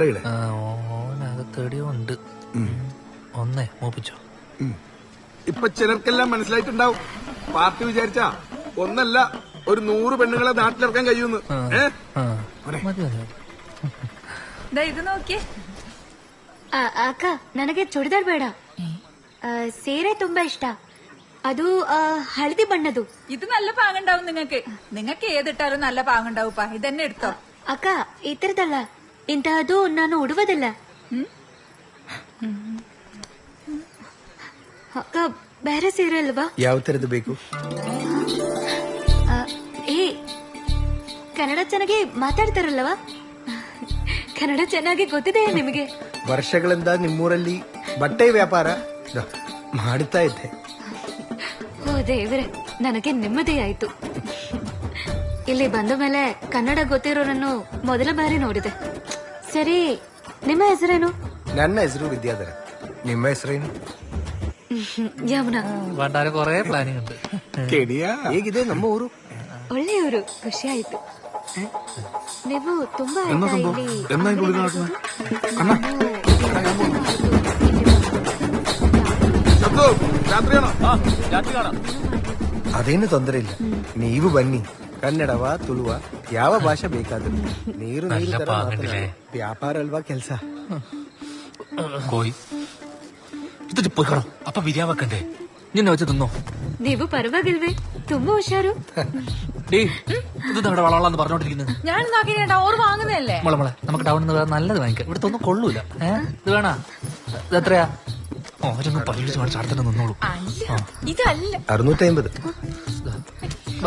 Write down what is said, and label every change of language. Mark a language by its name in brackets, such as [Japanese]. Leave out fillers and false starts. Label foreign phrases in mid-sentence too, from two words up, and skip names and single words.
[Malayalam] ഓനകത്തെടിയോ ഉണ്ട്. ഒന്നേ മൂപ്പിച്ചോ. ഇപ്പൊ ചിലർക്കെല്ലാം മനസ്സിലായിട്ടുണ്ടാവും. പാർട്ടി വിചാരിച്ചാ ഒന്നല്ല ഒരു 100 പെണ്ണുങ്ങളെ നാട്ടിലിറക്കാൻ കഴിയുമെന്ന്. മതി. ഇത് നോക്കിയേ. [Kannada] ಅಕ್ಕ ನನಗೆ ಚೂಡಿದಾರ್ ಬೇಡ, ಸೀರೆ ತುಂಬಾ ಇಷ್ಟ. ಅದು ಹಳದಿ ಬಣ್ಣದು. [Malayalam] ഇത് നല്ല പാങ്ങുണ്ടാവും നിങ്ങൾക്ക് ഏതിട്ടാലും നല്ല പാങ്ങുണ്ടാവുപ്പാ. ഇതന്നെ എടുത്തോ. [Kannada] ಅಕ್ಕ ಈ ತರದಲ್ಲ, ಇಂತಹದ್ದು ನಾನು ಉಡುವುದಿಲ್ಲ. ಅಕ್ಕ ಬೇರೆ ಸೀರೆ ಅಲ್ವಾ? ಯಾವ ತರದ್ದು ಬೇಕು? ಏ ಕನ್ನಡ ಚೆನ್ನಾಗಿ ಮಾತಾಡ್ತಾರಲ್ವಾ? ಕನ್ನಡ ಚೆನ್ನಾಗಿ ಗೊತ್ತಿದೆ ನಿಮಗೆ? ವರ್ಷಗಳಿಂದ ನಿಮ್ಮೂರಲ್ಲಿ ಬಟ್ಟೆ ವ್ಯಾಪಾರ ಮಾಡುತ್ತಾ ಇದ್ದೆ. ಓ ದೇವ್ರೆ, ನನಗೆ ನೆಮ್ಮದಿ ಆಯ್ತು. ಇಲ್ಲಿ ಬಂದ ಮೇಲೆ ಕನ್ನಡ ಗೊತ್ತಿರೋರನ್ನು ಮೊದಲ ಬಾರಿ ನೋಡಿದೆ. ಸರಿ, ನಿಮ್ಮ ಹೆಸರೇನು? ನನ್ನ ಹೆಸರು ವಿದ್ಯಾಧರ. ನಿಮ್ಮ ಹೆಸರೇನು? ಯಮುನಾ. [Malayalam] വേണ്ടാരെ കൊറേ പ്ലാനിങ് ഉണ്ട്. [Kannada] ಹೇಗಿದೆ ನಮ್ಮ ಊರು? ಒಳ್ಳೆಯವರು, ಖುಷಿ ಆಯ್ತು. ನೀವು ತುಂಬಾ ಆಯ್ತಾ ಇಲ್ಲಿ? [Malayalam] രാത്രി കാണാം. [Kannada] ಅದೇನು ತೊಂದರೆ ಇಲ್ಲ, ನೀವು ಬನ್ನಿ. ಕನ್ನಡವ ತುಳುವ ಯಾವ ಭಾಷೆ ಬೇಕಾದ್ರೂ ನೀರು ನೀರು ತರ ಮಾತನಾಡಿ. ವ್ಯಾಪಾರ ಅಲ್ವಾ ಕೆಲ್ಸ. [Malayalam] കോയി ഇതിട്ട് പോയി കാണാം. അപ്പൊ ബിരിയാണി വെക്കണ്ടേ? നിന്നെ വെച്ച് തിന്നോ? [Kannada] ನೀವು ಪರವಾಗಿಲ್ವೇ? ತುಂಬಾ ಹುಷಾರು. [Malayalam] ഡേ ഇത് നമ്മുടെ വളവളാന്ന് പറഞ്ഞോണ്ടിരിക്കുന്നത്. ഞാൻ നോക്കിട്ടാ ഓർ വാങ്ങുന്നതല്ലേ. മോളെ നമുക്ക് ടൗണിൽ നിന്ന് വേറെ നല്ലത് വാങ്ങിക്കാം. ഇവിടുത്തെ ഒന്നും കൊള്ളൂല. ഇത് വേണ? ഇത് എത്രയാ? ഓരൊന്നും പരീക്ഷിച്ച് കാണിച്ച് അടുത്തന്നെ നിന്നോളൂ. ഇതല്ല 650. വാ.